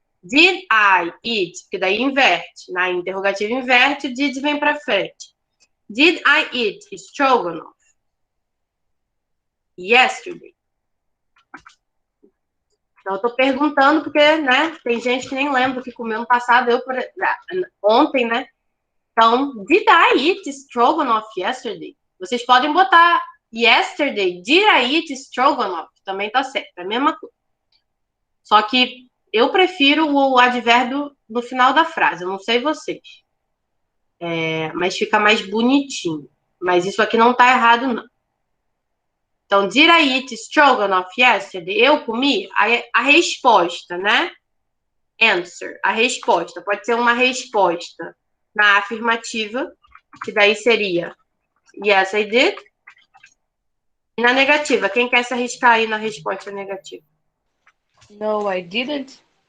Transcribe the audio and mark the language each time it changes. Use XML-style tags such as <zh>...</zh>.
<en>Did I eat?</en> <pt>Que daí inverte. Na interrogativa inverte, o did vem para frente.</pt> <en>Did I eat stroganoff? Yesterday.</en> <pt>Então, eu tô perguntando porque, né, tem gente que nem lembra o que comeu no passado, ontem, né? Então,</pt> <en>did I eat stroganoff yesterday?</en> <pt>Vocês podem botar</pt> <en>yesterday, did I eat stroganoff?</en> <pt>Também tá certo, é a mesma coisa. Só que eu prefiro o advérbio no final da frase, eu não sei vocês. Mas fica mais bonitinho. Mas isso aqui não tá errado, não. Então,</pt> <en>did I eat stroganoff yesterday?</en> <pt>Eu comi? A resposta, né? Answer. A resposta. Pode ser uma resposta na afirmativa, que daí seria</pt> <en>yes, I did.</en> <pt>E na negativa, quem quer se arriscar aí na resposta negativa?</pt> <en>No, I didn't.</en>